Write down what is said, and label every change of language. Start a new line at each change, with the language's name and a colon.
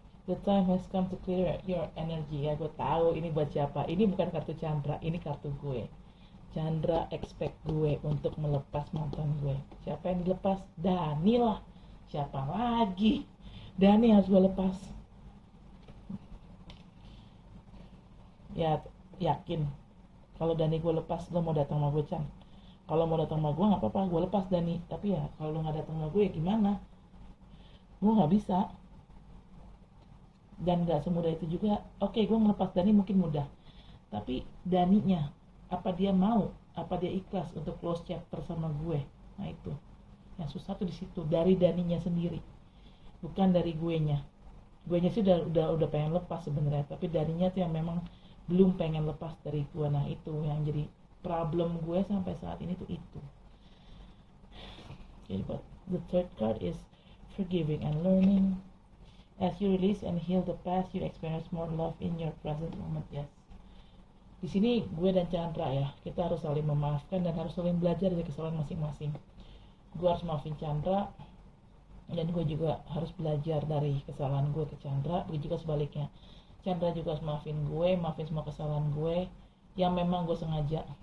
English: The time has come to clear your energy.
Indonesian: Ya gue tahu ini buat siapa. Ini bukan kartu Chandra, ini kartu gue. Chandra
English: expect
Indonesian: gue untuk melepas mantan gue. Siapa yang dilepas? Dani lah. Siapa lagi? Dani harus gue lepas. Ya yakin kalau Dani gue lepas, lo mau datang sama gue, Chan? Kalau mau datang sama gue nggak apa-apa, gue lepas Dani. Tapi ya kalau lo nggak datang sama gue ya gimana? Gue nggak bisa. Dan nggak semudah itu juga. Oke, gue melepas Dani mungkin mudah. Tapi Daninya, apa dia mau? Apa dia ikhlas untuk
English: close chapter
Indonesian: sama gue? Nah itu yang susah tuh di situ. Dari Daninya sendiri, bukan dari guenya. Guenya sih udah pengen lepas sebenarnya. Tapi Daninya tuh yang memang belum pengen lepas dari gue. Nah itu yang jadi problem gue sampai saat ini tuh itu.
English: Okay, but the third card is forgiving and learning. As you release and heal the past, you experience more love in your present moment. Yes.
Indonesian: Di sini gue dan Chandra ya, kita harus saling memaafkan dan harus saling belajar dari kesalahan masing-masing. Gue harus maafin Chandra, dan gue juga harus belajar dari kesalahan gue ke Chandra. Begitu juga sebaliknya, Chandra juga harus maafin semua kesalahan gue yang memang gue sengaja.